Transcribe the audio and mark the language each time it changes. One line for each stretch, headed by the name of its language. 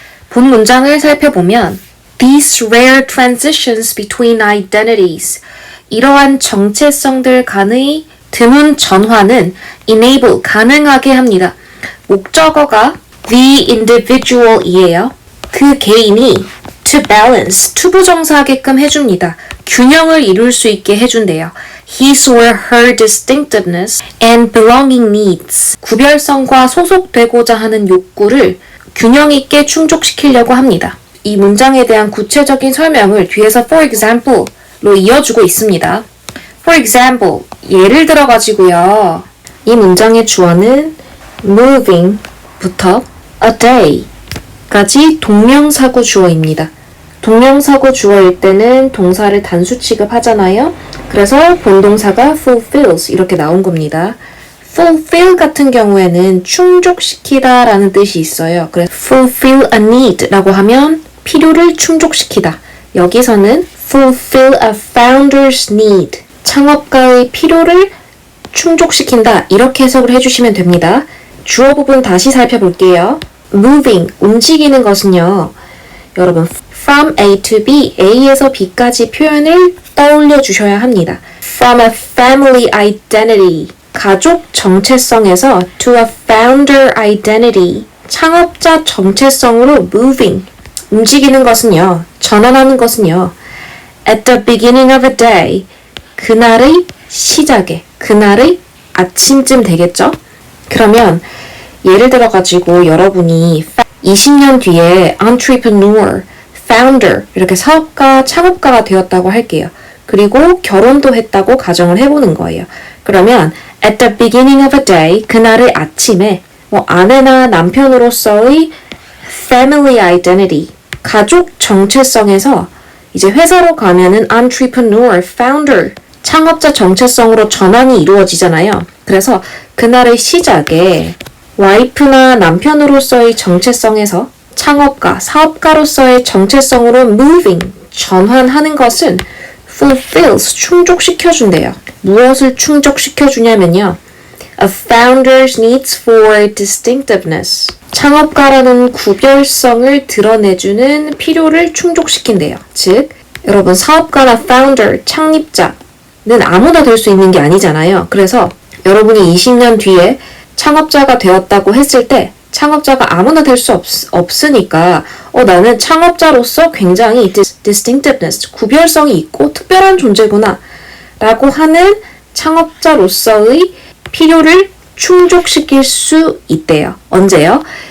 Korean: 본 문장을 살펴보면
English: These rare transitions between identities
Korean: 이러한 정체성들 간의 드문 전환은 enable, 가능하게 합니다. 목적어가 the individual이에요. 그 개인이 to balance, 투부정사하게끔 해줍니다. 균형을 이룰 수 있게 해준대요.
English: His or her distinctiveness and belonging needs.
Korean: 구별성과 소속되고자 하는 욕구를 균형 있게 충족시키려고 합니다. 이 문장에 대한 구체적인 설명을 뒤에서 for example로 이어주고 있습니다.
English: For example,
Korean: 예를 들어 가지고요. 이 문장의 주어는 moving부터 a day까지 동명사구 주어입니다. 동명사구 주어일 때는 동사를 단수 취급하잖아요. 그래서 본동사가 fulfills 이렇게 나온 겁니다. fulfill 같은 경우에는 충족시키다 라는 뜻이 있어요. 그래서 fulfill a need 라고 하면 필요를 충족시키다. 여기서는
English: fulfill a founder's need
Korean: 창업가의 필요를 충족시킨다 이렇게 해석을 해주시면 됩니다. 주어 부분 다시 살펴볼게요. moving, 움직이는 것은요. 여러분 from A to B, A에서 B까지 표현을 떠올려 주셔야 합니다.
English: From a family identity,
Korean: 가족 정체성에서
English: to a founder identity,
Korean: 창업자 정체성으로
English: moving,
Korean: 움직이는 것은요, 전환하는 것은요,
English: at the beginning of a day,
Korean: 그날의 시작에, 그날의 아침쯤 되겠죠? 그러면 예를 들어 가지고 여러분이 20년 뒤에 entrepreneur, founder 이렇게 사업가, 창업가가 되었다고 할게요. 그리고 결혼도 했다고 가정을 해보는 거예요. 그러면
English: at the beginning of a day
Korean: 그날의 아침에 아내나 남편으로서의 family identity 가족 정체성에서 이제 회사로 가면은 entrepreneur, founder 창업자 정체성으로 전환이 이루어지잖아요. 그래서 그날의 시작에 와이프나 남편으로서의 정체성에서 창업가, 사업가로서의 정체성으로 moving, 전환하는 것은 fulfills, 충족시켜준대요. 무엇을 충족시켜주냐면요.
English: A founder's needs for distinctiveness.
Korean: 창업가라는 구별성을 드러내주는 필요를 충족시킨대요. 즉, 여러분 사업가나 founder, 창립자는 아무나 될 수 있는 게 아니잖아요. 그래서 여러분이 20년 뒤에 창업자가 되었다고 했을 때 창업자가 아무나 될 수 없으니까 나는 창업자로서 굉장히 distinctiveness, 구별성이 있고 특별한 존재구나 라고 하는 창업자로서의 필요를 충족시킬 수 있대요. 언제요?